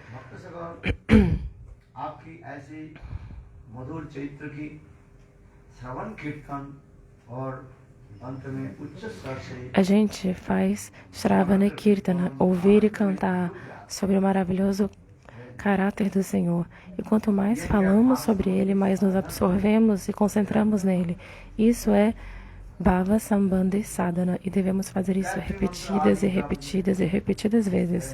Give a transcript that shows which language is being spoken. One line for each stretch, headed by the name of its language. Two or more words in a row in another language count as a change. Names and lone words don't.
Hindi: आपकी ऐसी मधुर चरित्र की श्रवण कीर्तन और अंत में उच्च स्वर से
Portuguese: A gente faz Shravana e Kirtana, ouvir e cantar sobre o maravilhoso caráter do Senhor. E quanto mais falamos sobre Ele, mais nos absorvemos e concentramos nele. Isso é Bhava Sambandhi Sadhana. E devemos fazer isso repetidas e repetidas e repetidas vezes.